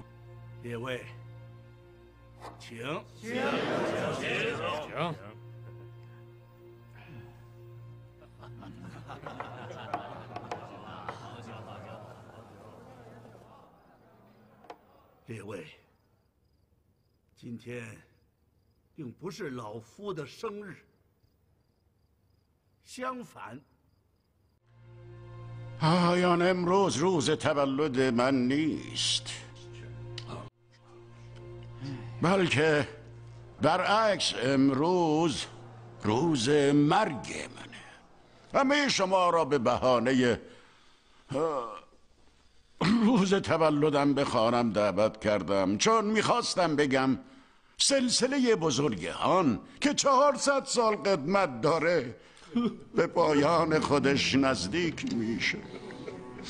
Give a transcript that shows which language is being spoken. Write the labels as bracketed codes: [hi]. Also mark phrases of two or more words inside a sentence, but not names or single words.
[fa] لیوه چیه؟ [zh] 列位，今天并不是老夫的生日，相反。 [fa] آیان امروز روز تولد من نیست، بلکه برعکس امروز روز مرگ منه. همه شما را به بهانه روز تولدم به خانم دعوت کردم، چون میخواستم بگم سلسله بزرگان که 400 سال قدمت داره به پایان خودش نزدیک میشه.